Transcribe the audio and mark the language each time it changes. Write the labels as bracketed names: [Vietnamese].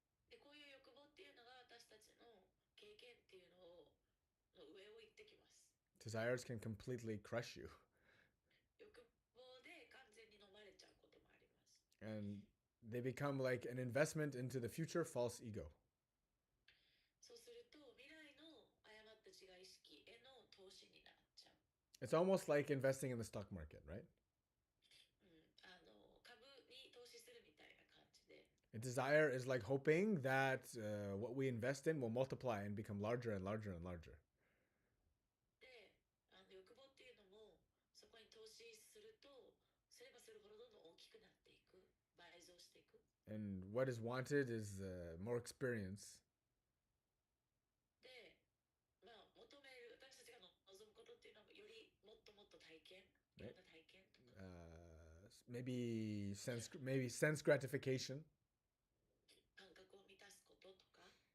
[Japanese] でこういう欲望っていうのが私たちの経験っていうの上を行ってきます。 [English] Desires can completely crush you. [Japanese] 欲望で完全に飲まれちゃうこともあります。 [English] And they become like an investment into the future false ego. [Japanese] そうすると未来の誤った自我意識への投資になっちゃう。 [English] It's almost like investing in the stock market, right? [Japanese] 株に投資するみたいな感じで。 [English] A desire is like hoping that what we invest in will multiply and become larger and larger and larger. [Japanese] で、欲望っていうのもそこに投資するとすればするほどどんどん大きくなっていく、倍増していく。 [English] And what is wanted is more experience. [Japanese] で、求める私たちが望むことっていうのはよりもっともっと体験、いろんな体験とか、 [English] maybe sense gratification. [Japanese] 感覚を満たすこととか、